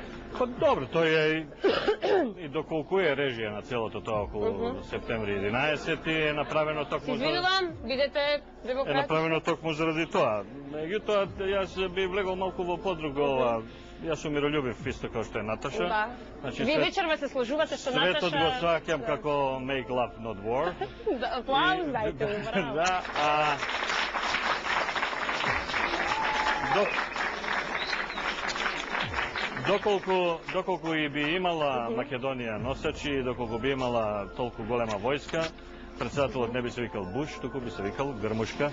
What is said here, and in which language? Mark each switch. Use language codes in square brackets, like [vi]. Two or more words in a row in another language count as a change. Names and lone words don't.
[mk] Па добро, тој е и доколку е режија на целото тоа околу септември 11 е направено токму за... Извинувам, бидете демократ. Е направено токму заради тоа. Меѓутоа, јас би влегол малку во подруго ова. Јас сум миролюбив исто како што е Наташа. Да. Значи, вие вечерва се сложувате со Наташа. Светот го сваќам како [en] make love not war. [mk] Аплауз дајте му, браво. Да, доколку и би имала Македонија носачи, доколку би имала толку голема војска, председателот не би се викал Буш, туку би се викал Грмушка.